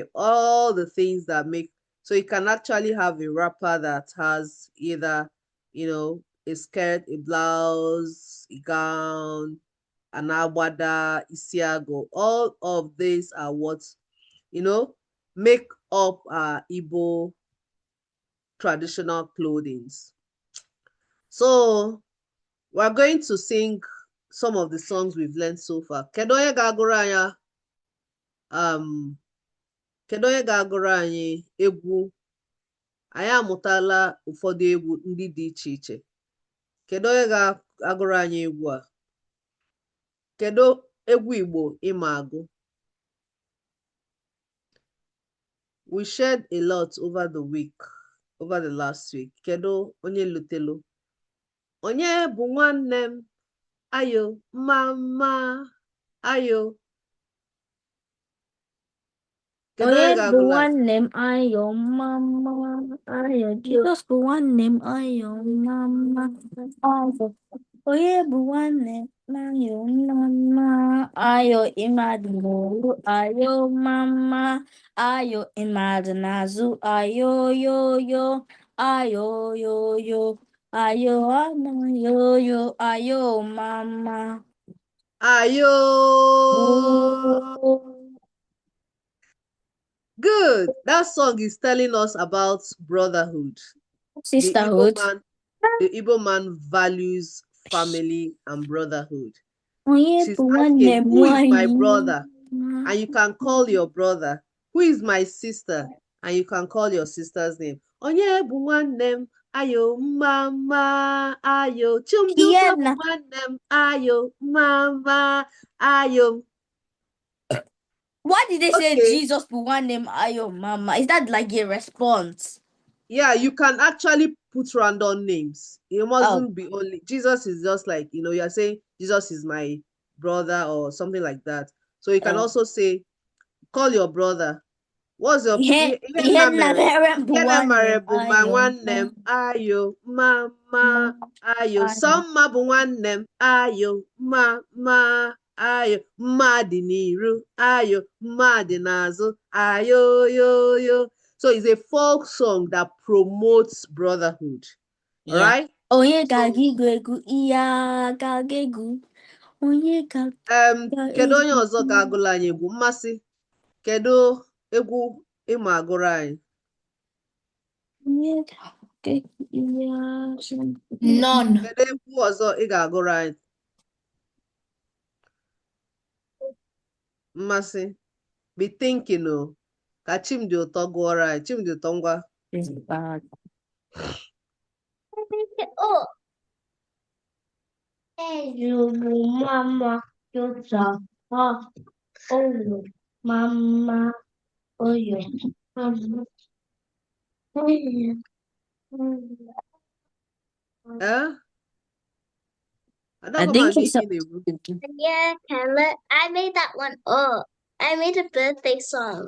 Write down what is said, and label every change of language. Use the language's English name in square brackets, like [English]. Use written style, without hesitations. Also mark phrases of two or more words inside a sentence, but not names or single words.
[English] All the things that make, so you can actually have a wrapper that has either, a skirt, a blouse, a gown, an agbada, isiago. All of these are what, make up Igbo traditional clothing. So we're going to sing some of the songs we've learned so far. [Igbo] Kedu onye ga-agụrụ anyị um kedu onye ga-agụrụ anyị egwu? Anyị amụtala ụfọdụ egwu ndị dị iche iche. Kedu onye ga-agụrụ anyị egwu a? Kedu egwu Igbo ịma agụ? [English] We shared a lot over the last week. [Igbo] Kedu onye lutelu? Onye bụ nwanne m? Ayo, mama, ayo. Kedu onye Onye bụ ga-agụrụ anyị? nwanne m ayo mama ayo Jizọs bụ nwanne m ayo mama ayo. Onye bụ nwanne m ayo mama ayo ịmadụ n'olu ayo mama ayo ịmadụ n'azụ ayo yo ayo yo ayo ana yo ayo mama Ayo. oh. [English] Good. That song is telling us about brotherhood. Sisterhood. The Igbo man values family and brotherhood. [Igbo] Onye [English] She's [Igbo] bụ [English] asking, [Igbo] nwanne m [English] who is my [Igbo] nwanyị? [English] brother? And you can call your brother. Who is my sister? And you can call your sister's name. [Igbo] Onye bụ nwanne m? Ayo mama, ayo. Chimduso bụ nwanne m? Ayo mama, ayo. [English] Why did they say Jesus [Igbo] bụ nwanne m ayo mama? [English] Is that like a response? Yeah, you can actually put random names. It mustn't be only Jesus. Is just like, you're saying Jesus is my brother or something like that. So you can also say, call your brother. What's your [Igbo] Ihe nna mere bụ nwanne m ayo mama ayo. Somma bụ nwanne m ayo mama ayo. Mma dị n'iru ayo. Mma dị n'azụ ayo yo. [English] So it's a folk song that promotes brotherhood. Yeah. All right? [Igbo] Onye ga-aga igwu egwu iya ga-aga egwu. Onye ga kedu onye ọzọ ga-agụrụ anyị egwu? Mmasị, kedu egwu ịma agụrụ anyị? Onye ga-aga egwu iya [English] None. [Igbo] Kedu egwu ọzọ ị ga-agụrụ anyị? [English] Mmasị, be thinking o. [Igbo] Ka Chimdi ụtọ gụọrọ anyị. Chimdi ụtọ ngwa. Oh. Mama, oh, mama, oh, yeah. [English] I think it's yeah, I made that one up. I made a birthday song.